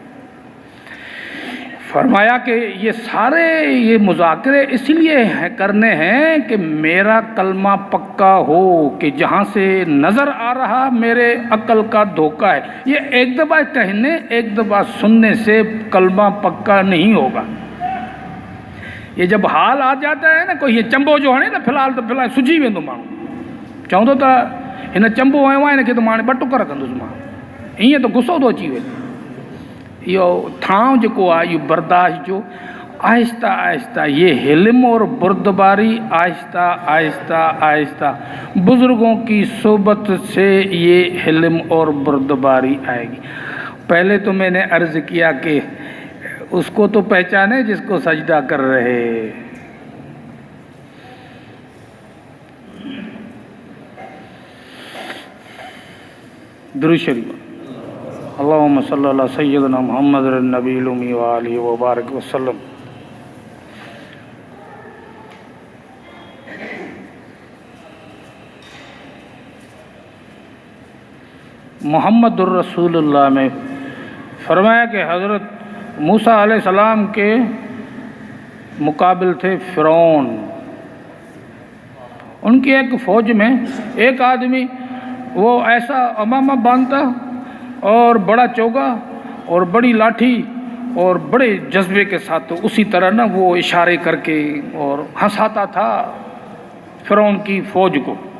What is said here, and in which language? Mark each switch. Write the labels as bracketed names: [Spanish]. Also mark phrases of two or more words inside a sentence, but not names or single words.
[Hindi] फरमाया कि ये सारे ये मुज़ाकरे इसलिए करने हैं कि मेरा कलमा पक्का हो कि जहाँ से नज़र आ रहा मेरे अक्ल का धोखा है। ये एक दफ़ा कहने एक दफ़ा सुनने से कलमा पक्का नहीं होगा। ये जब हाल आ जाता है ना कोई ये चंबो जो है ना फिलहाल तो [Sindhi] फिलहाल सुझी वेंदो माण्हू चवंदो त हिन चंबो हयो आहे हिनखे त मां हाणे ॿ टुकर कंदुसि मां ईअं त गुस्सो थो अची वञे। इहो थांव जेको आहे इहो बर्दाश्त जो आहिस्ता आहिस्ता [Hindi] ये हिल्म और बुर्दबारी आहिस्ता आहिस्ता आहिस्ता बुज़ुर्गों की सोबत से ये हिल्म और बुर्दबारी आएगी। पहले तो मैंने अर्ज़ किया कि उसको तो पहचाने जिसको सजदा कर रहे। [Arabic] दुरूद शरीफ اللهم صل على سيدنا محمد النبي الأمي و آله و بارك وسلم. [Hindi] मुहम्मदुर रसूलुल्लाह में फरमाया कि हज़रत मूसा अलैहिस्सलाम के मुकाबिल थे फ़िरौन। उनकी एक फ़ौज में एक आदमी वो ऐसा अमामा बांधता और बड़ा चोगा और बड़ी लाठी और बड़े जज्बे के साथ तो उसी तरह ना वो इशारे करके और हंसाता था फ़िरौन की फ़ौज को।